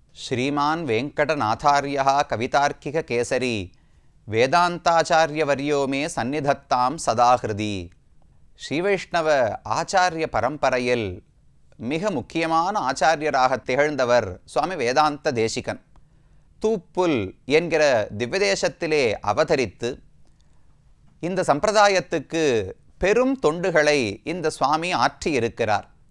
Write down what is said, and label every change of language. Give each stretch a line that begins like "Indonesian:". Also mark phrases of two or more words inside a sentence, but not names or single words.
Sanskrit: श्रीमान् वेङ्कटनाथार्यः कवितार्किककेसरी वेदान्ताचार्यवर्यो मे सन्निधत्तां सदा हृदि.
Tamil: ஸ்ரீவைஷ்ணவ ஆச்சாரிய பரம்பரையில் மிக முக்கியமான ஆச்சாரியராக திகழ்ந்தவர் சுவாமி வேதாந்த தேசிகன். தூப்புல் என்கிற திவ்யதேசத்திலே அவதரித்து இந்த சம்பிரதாயத்துக்கு பெரும் தொண்டுகளை இந்த சுவாமி ஆற்றியிருக்கிறார்.